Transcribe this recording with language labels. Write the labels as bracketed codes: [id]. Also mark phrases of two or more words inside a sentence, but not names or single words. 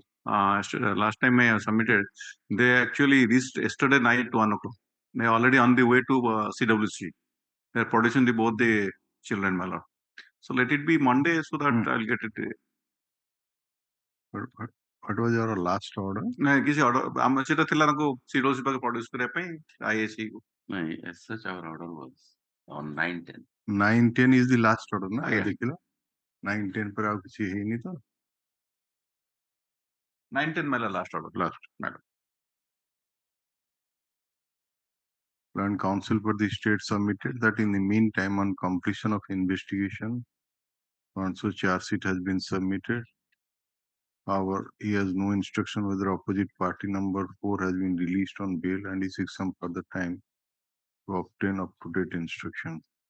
[en] Last time I submitted, they actually reached yesterday night 1 o'clock. They are already on the way to CWC. They are producing both the children, my lord. So let it be Monday so that I'll get it. What was your last order? [or] କିଛି order ଆମର ସେଟା ଥିଲା ତାଙ୍କୁ CWC ପାଖରେ produce କରିବା ପାଇଁ IAC କୁ. [en] As such, our order was on 9-10. 9-10 is the last order, na? [or] ଆଜ୍ଞା। ଦେଖିଲ 9-10 पर ଆଉ କିଛି ହେଇନି ତ? [en] 9-10 my lord, last order. Last. My lord. Plan Council for the state submitted that in the meantime, on completion of investigation, so charge sheet has been submitted. However, he has no instruction whether opposite party number 4 has been released on bail and he seeks some further time to obtain up-to-date instructions.